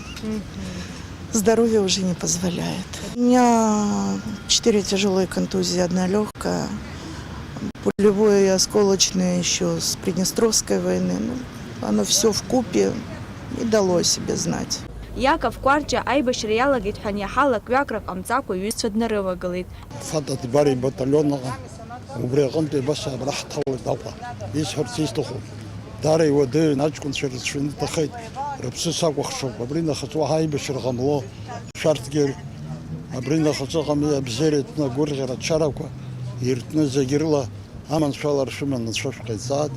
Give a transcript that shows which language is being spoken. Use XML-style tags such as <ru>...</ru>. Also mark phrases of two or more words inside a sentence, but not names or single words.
<ru>Здоровье уже не позволяет. У меня 4 тяжелые контузии, 1 легкая. Пулевое и осколочное еще с Приднестровской войны. Оно все вкупе и дало о себе знать.</ru> <ab>Иаков Кәарҷа аибашьра иалагеит ҳәа аниаҳалак ҩакрак ҟамҵакәа иҩызцәа днарывагылеит. Фатат бари батальоннаҟа убри аҟынтәи абас абра ҳҭалоит Аҟәа. Исҳәарц исҭаху дара иуадаҩын аҷкәынцәа рыцәшәаны иҭахеит, рыԥсы сакәыхшоуп. Абри нахыс уаҳа аибашьра ҟамло шәарҭгьы абри нахыс ыҟами абзиара иҭны агәырӷьара ачарақәа иртны зегьы рыла аманшәала ршәыманы анцәа шәҟаиҵааит.</ab>